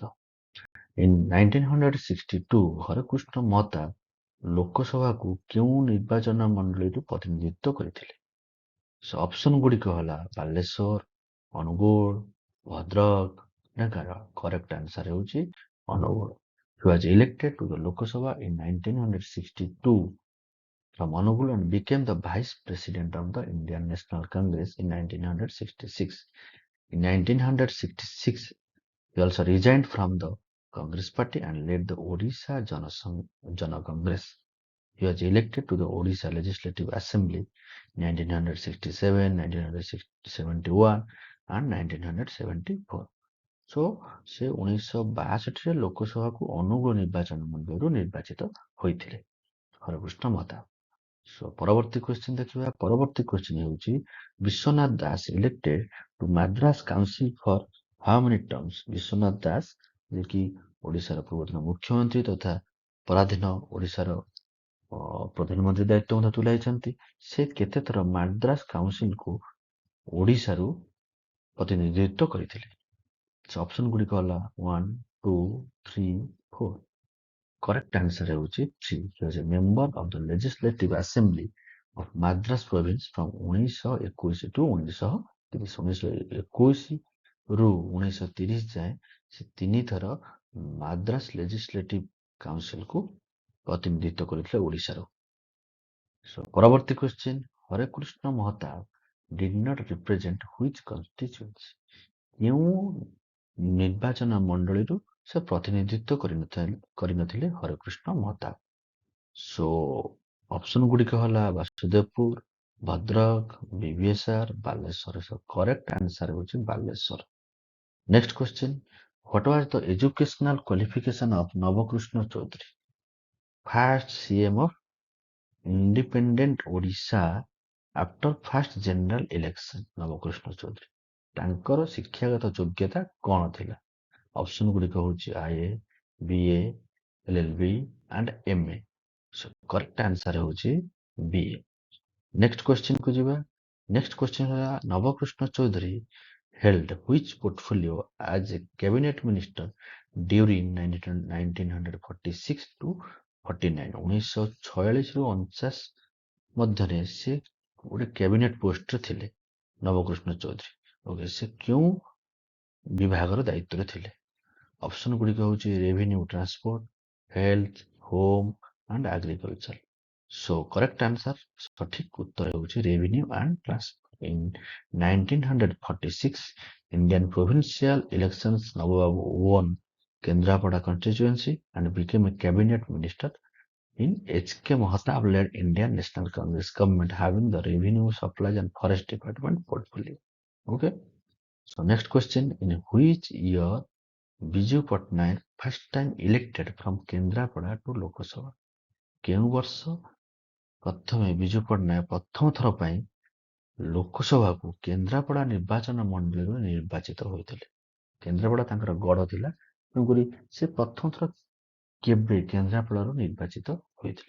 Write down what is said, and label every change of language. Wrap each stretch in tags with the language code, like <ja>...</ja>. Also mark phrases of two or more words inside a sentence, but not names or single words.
<or>In 1962 ହରେକୃଷ୍ଣ ମହତାବ ଲୋକସଭାକୁ କେଉଁ ନିର୍ବାଚନ ମଣ୍ଡଳୀରୁ ପ୍ରତିନିଧିତ୍ୱ କରିଥିଲେ?</or> <en>so option</en> <or>ଗୁଡ଼ିକ ହେଲା ବାଲେଶ୍ୱର, ଅନୁଗୁଳ, ଭଦ୍ରକ, ଢେଙ୍କାନାଳ।</or> <en>correct answer</en> <or>ହେଉଛି ଅନୁଗୁଳ।</or> <en>He was elected to the Lok Sabha in 1962 from Anuguল and became the Vice President of the Indian National Congress in 1966. In 1966, he also resigned from the Congress party and led the Odisha Jana Congress. He was elected to the Odisha Legislative Assembly in 1967, 1971 and 1974.</en> <or>So ସେ 1962ରେ ଲୋକସଭାକୁ ଅନୁଗୁଳ ନିର୍ବାଚନ ମଣ୍ଡଳୀରୁ ନିର୍ବାଚିତ ହୋଇଥିଲେ ହରେକୃଷ୍ଣ ମହତାବ। ସୋ ପରବର୍ତ୍ତୀ କ୍ୱେଶ୍ଚନ ଦେଖିବା। ପରବର୍ତ୍ତୀ କ୍ୱେଶ୍ଚନ ହେଉଛି,</or> <en>ବିଶ୍ୱନାଥ ଦାସ elected to Madras council for how many terms?</en> <or>ବିଶ୍ୱନାଥ ଦାସ, ଯିଏକି ଓଡ଼ିଶାର ପୂର୍ବତନ ମୁଖ୍ୟମନ୍ତ୍ରୀ ତଥା ପରାଧୀନ ଓଡ଼ିଶାର ପ୍ରଧାନମନ୍ତ୍ରୀ ଦାୟିତ୍ୱ ମଧ୍ୟ ତୁଲାଇଛନ୍ତି, ସେ କେତେଥର ମାଦ୍ରାସ କାଉନସିଲକୁ ଓଡ଼ିଶାରୁ ପ୍ରତିନିଧିତ୍ୱ କରିଥିଲେ? ଅପସନ ଗୁଡ଼ିକ ହେଲା 1, 2, 3, 4।</or> <en>correct answer</en> <or>ହେଉଛି 3.</or> <en>He was a member of the Legislative Assembly of Madras Province from 1921 to 1930।</en> <or>1921ରୁ 1930 ଯାଏଁ ସେ 3 ଥର ମାଦ୍ରାସ ଲେଜିସ୍ଲେଟିଭ କାଉନସିଲକୁ ପ୍ରତିନିଧିତ୍ୱ କରିଥିଲେ ଓଡ଼ିଶାରୁ। ପରବର୍ତ୍ତୀ କ୍ୱେଶ୍ଚନ,</or> <en>ହରେକୃଷ୍ଣ ମହତାବ did not represent which constituency?</en> <or>କେଉଁ ନିର୍ବାଚନ ମଣ୍ଡଳୀରୁ ସେ ପ୍ରତିନିଧିତ୍ୱ କରିନଥିଲେ ହରେକୃଷ୍ଣ ମହତାବ।</or> <en>so option</en> <or>ଗୁଡ଼ିକ ହେଲା ବାସୁଦେବପୁର, ଭଦ୍ରକ, ବିବିଏସ୍ଆର, ବାଲେଶ୍ୱର।</or> <en>so correct answer</en> <or>ହେଉଛି ବାଲେଶ୍ୱର।</or> <en>next question, what was the educational qualification of ନବକୃଷ୍ଣ ଚୌଧୁରୀ, first CM of independent Odisha after first general election?</en> <or>ନବକୃଷ୍ଣ ଚୌଧୁରୀ ତାଙ୍କର ଶିକ୍ଷାଗତ ଯୋଗ୍ୟତା କଣ ଥିଲା? ଅପସନ ଗୁଡ଼ିକ ହେଉଛି IA, BA, LLB and MA।</or> <en>so correct answer</en> <or>ହେଉଛି BA।</or> <en>next question</en> <or>କୁ ଯିବା।</or> <en>next question ହେଲା ନବକୃଷ୍ଣ ଚୌଧୁରୀ held which portfolio as a cabinet minister during 1946 to 49?</en> <or>1946 ରୁ 49 ମଧ୍ୟରେ ସେ ଗୋଟେ କ୍ୟାବିନେଟ ପୋଷ୍ଟରେ ଥିଲେ ନବକୃଷ୍ଣ ଚୌଧୁରୀ। ଓକେ, ସେ କେଉଁ ବିଭାଗର ଦାୟିତ୍ୱରେ ଥିଲେ? ଅପସନ ଗୁଡ଼ିକ ହେଉଛି ରେଭିନ୍ୟୁ, ଟ୍ରାନ୍ସପୋର୍ଟ, ହେଲ୍ଥ,</or> <en>home and agriculture. so correct answer,</en> <or>ସଠିକ ଉତ୍ତର ହେଉଛି</or> <en>revenue and transport. In 1946, Indian provincial elections, Nababu won Kendrapada constituency and became a cabinet minister in H.K. Mahatab-led Indian National Congress government, having the revenue, supplies and forest department portfolio. Okay. So next question, in which year Biju Patnaik first time elected from Kendrapada to Lok Sabha?</en> <or>କେଉଁ ବର୍ଷ ପ୍ରଥମେ ବିଜୁ ପଟ୍ଟନାୟକ ପ୍ରଥମ ଥର ପାଇଁ ଲୋକସଭାକୁ କେନ୍ଦ୍ରାପଡ଼ା ନିର୍ବାଚନ ମଣ୍ଡଳୀରୁ ନିର୍ବାଚିତ ହୋଇଥିଲେ? କେନ୍ଦ୍ରାପଡ଼ା ତାଙ୍କର ଗଡ଼ ଥିଲା, ତେଣୁକରି ସେ ପ୍ରଥମ ଥର କେବେ କେନ୍ଦ୍ରାପଡ଼ାରୁ ନିର୍ବାଚିତ ହୋଇଥିଲେ?</or>